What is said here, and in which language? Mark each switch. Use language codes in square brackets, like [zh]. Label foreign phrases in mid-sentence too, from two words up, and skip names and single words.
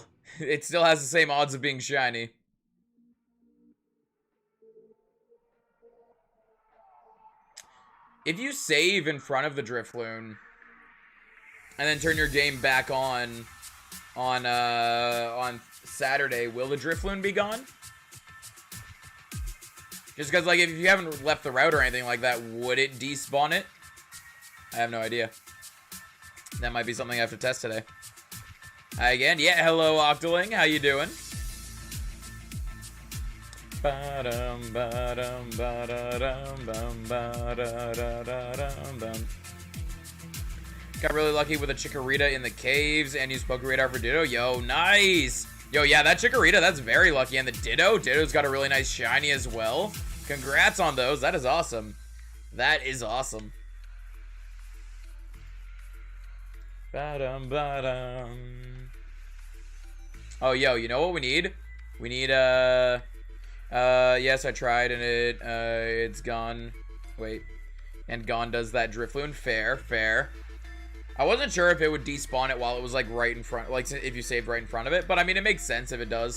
[en] It still has the same odds of being shiny. If you save in front of the Drifloon and then turn your game back on Saturday, will the Drifloon be gone? Just because, like, if you haven't left the route or anything like that, would it despawn it? I have no idea. That might be something I have to test today. Hi again. Yeah, hello, Octoling. How you doing? Ba-dum, ba-dum, ba-da-dum, bum, ba-da-da-da-dum, bum. Got really lucky with a Chikorita in the caves and used Poke Radar for Ditto. Yo, nice. Yo, yeah, that Chikorita, that's very lucky. And the Ditto's got a really nice shiny as well. Congrats on those. That is awesome. That is awesome. Ba-dum, ba-dum. Oh, yo, you know what we need? We need, Yes, I tried and it's gone. Wait. And gone does that Drifloon. Fair, fair. I wasn't sure if it would despawn it while it was like right in front, like if you saved right in front of it, but I mean, it makes sense if it does.